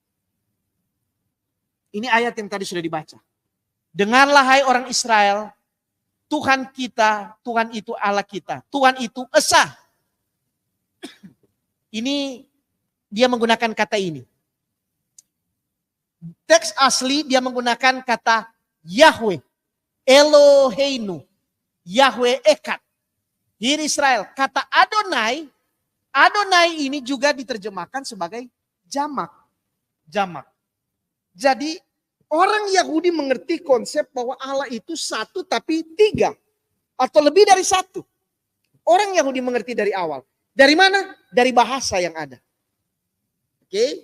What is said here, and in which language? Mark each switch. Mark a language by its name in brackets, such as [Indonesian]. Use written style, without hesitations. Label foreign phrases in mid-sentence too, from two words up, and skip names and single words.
[Indonesian] Ini ayat yang tadi sudah dibaca. Dengarlah hai orang Israel, Tuhan kita, Tuhan itu Allah kita. Tuhan itu esa. Ini dia menggunakan kata ini. Teks asli dia menggunakan kata [Hebrew] יהוה אלהינו יהוה אחד. [Indonesian] Here Israel, kata Adonai, Adonai ini juga diterjemahkan sebagai jamak. Jamak. Jadi orang Yahudi mengerti konsep bahwa Allah itu satu tapi tiga. Atau lebih dari satu. Orang Yahudi mengerti dari awal. Dari mana? Dari bahasa yang ada. Oke.